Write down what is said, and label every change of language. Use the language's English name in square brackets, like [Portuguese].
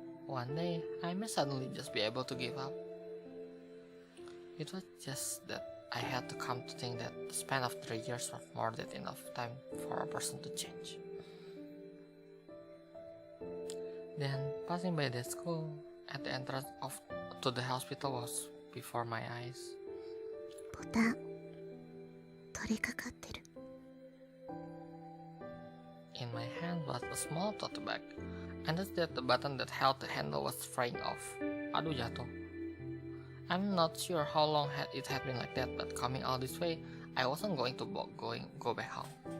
[English] One day, I may suddenly just be able to give up. It was just that I had to come to think that the span of 3 years was more than enough time for a person to change. Then, passing by the school, at the entrance to the hospital was before my eyes. [Japanese] ボタン取りかかってる。 [English] In my hand was a small tote bag, and that's that the button that held the handle was fraying off. [Indonesian] Aduh jatuh. [English] I'm not sure how long it had been like that, but coming all this way, I wasn't going to go back home.